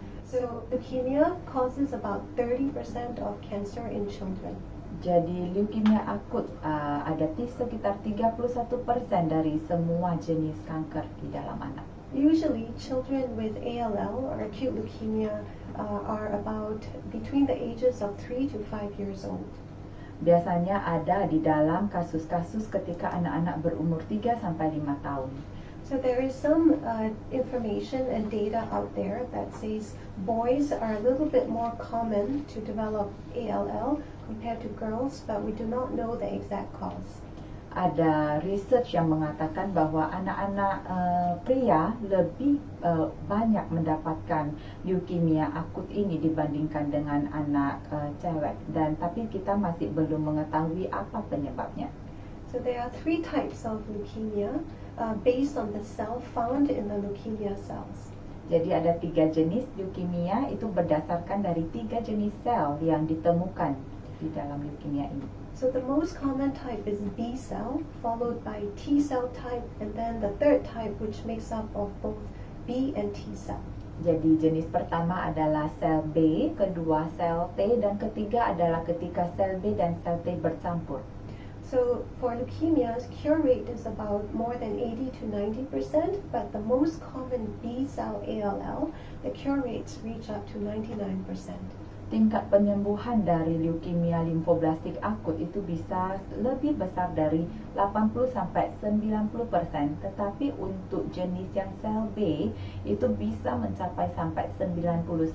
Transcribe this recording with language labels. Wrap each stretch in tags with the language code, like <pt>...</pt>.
<en>So leukemia causes about 30% of cancer in children.</en> <id>Jadi leukemia akut ada sekitar 31% dari semua jenis kanker di dalam anak.</id> <en>Usually, children with ALL or acute leukemia are about between the ages of 3 to 5 years old.</en> <id>Biasanya ada di dalam kasus-kasus ketika anak-anak berumur 3 sampai 5 tahun.</id> <en>So there is some information and data out there that says boys are a little bit more common to develop ALL compared to girls, but we do not know the exact cause.</en> <id>Ada research yang mengatakan bahwa anak-anak pria lebih banyak mendapatkan leukemia akut ini dibandingkan dengan anak cewek, dan tapi kita masih belum mengetahui apa penyebabnya.</id> <en>So there are 3 types of leukemia based on the cell found in the leukemia cells.</en> <id>Jadi ada 3 jenis leukemia, itu berdasarkan dari 3 jenis sel yang ditemukan di dalam leukemia ini.</id> <en>So the most common type is B cell, followed by T cell type, and then the third type which makes up of both B and T cell.</en> <id>Jadi jenis pertama adalah sel B, kedua sel T, dan ketiga adalah ketika sel B dan sel T bercampur.</id> <en>So for leukemias, cure rate is about more than 80 to 90%, but the most common B cell ALL, the cure rates reach up to 99%.</en> <id>Tingkat penyembuhan dari leukemia limfoblastik akut itu bisa lebih besar dari 80 sampai 90%, tetapi untuk jenis yang sel B itu bisa mencapai sampai 99%.</id>